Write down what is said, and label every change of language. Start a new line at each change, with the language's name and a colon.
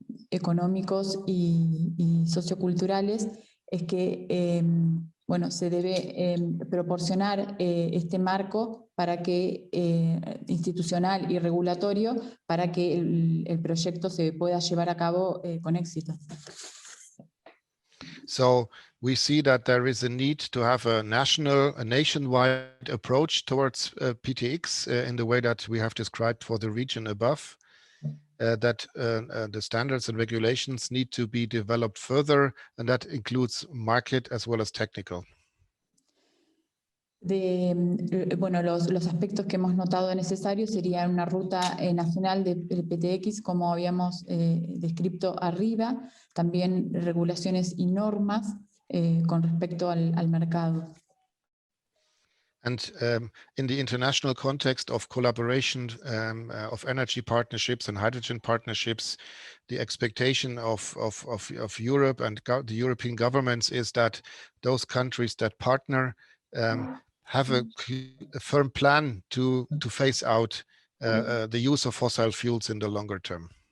Spanish: económicos y socioculturales, es que bueno, se debe proporcionar este marco para que, institucional y regulatorio, para que el proyecto se pueda llevar a cabo con éxito.
English: So we see that there is a need to have a nationwide approach towards PTX in the way that we have described for the region above. That the standards and regulations need to be developed further, and that includes market as well as technical.
Spanish: Bueno, los aspectos que hemos notado necesarios serían una ruta nacional de PTX, como habíamos descrito arriba, también regulaciones y normas con respecto al mercado.
English: And in the international context of collaboration of energy partnerships and hydrogen partnerships, the expectation of Europe and the European governments is that those countries that partner have a firm plan to phase out the use of fossil fuels in the longer term.